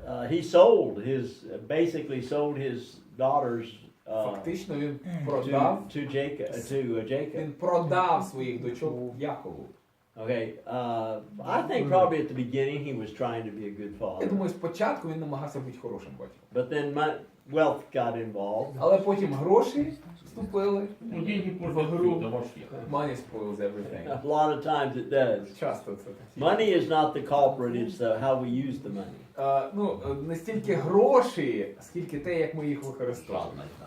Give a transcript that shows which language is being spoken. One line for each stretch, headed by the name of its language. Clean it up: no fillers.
English: He basically sold his daughters
Ukrainian: Фактично він
English: to
Ukrainian: продав,
English: Jacob.
Ukrainian: він продав своїх дочок Якову.
English: Okay. I think probably at the beginning he was trying to be a good
Ukrainian: Я
English: father,
Ukrainian: думаю, спочатку він намагався бути хорошим батьком.
English: but then wealth got involved.
Ukrainian: Але потім гроші вступили.
Russian: Ну, деньги портят всё, это во всех.
English: Money spoils everything. A lot of times it does.
Ukrainian: Часто це таке.
English: Money is not the culprit; it's how we use the money.
Ukrainian: Ну, не стільки гроші, скільки те, як ми їх використовуємо.